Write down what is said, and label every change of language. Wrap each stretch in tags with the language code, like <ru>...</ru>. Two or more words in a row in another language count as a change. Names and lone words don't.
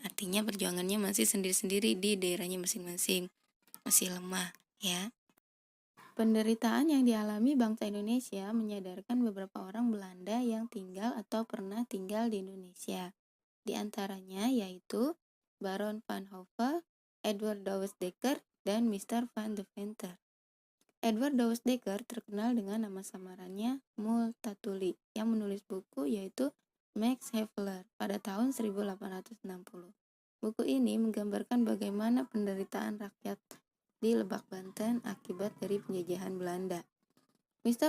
<id>Artinya perjuangannya masih sendiri-sendiri di daerahnya masing-masing, masih lemah ya. Penderitaan yang dialami bangsa Indonesia menyadarkan beberapa orang Belanda yang tinggal atau pernah tinggal di Indonesia. Di antaranya yaitu Baron van Hove, Edward Douwes Dekker, dan Mr. van Deventer. Edward Douwes Dekker terkenal dengan nama samarannya Multatuli yang menulis buku yaitu Max Havelaar pada tahun 1860. Buku ini menggambarkan bagaimana penderitaan rakyat di Lebak Banten akibat dari penjajahan Belanda. Mr.</id>